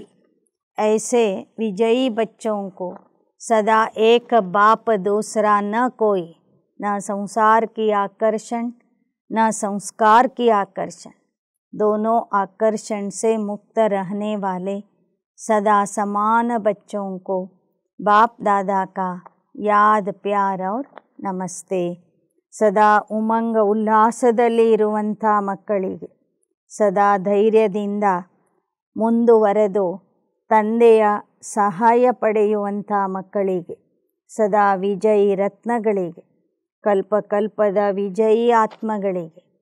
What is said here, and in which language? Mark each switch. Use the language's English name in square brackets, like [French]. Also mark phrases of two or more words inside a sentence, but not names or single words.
[Hindi] ऐसे विजयी बच्चों को सदा एक बाप दूसरा न कोई, न संसार की आकर्षण न संस्कार की आकर्षण, दोनों आकर्षण से मुक्त रहने वाले सदा समान बच्चों को बाप दादा का याद प्यार और ನಮಸ್ತೆ. [Kannada] ಸದಾ ಉಮಂಗ ಉಲ್ಲಾಸದಲ್ಲಿ ಇರುವಂಥ ಮಕ್ಕಳಿಗೆ, ಸದಾ ಧೈರ್ಯದಿಂದ ಮುಂದುವರೆದು ತಂದೆಯ ಸಹಾಯ ಪಡೆಯುವಂಥ ಮಕ್ಕಳಿಗೆ, ಸದಾ ವಿಜಯಿ ರತ್ನಗಳಿಗೆ, ಕಲ್ಪಕಲ್ಪದ ವಿಜಯಿ ಆತ್ಮಗಳಿಗೆ,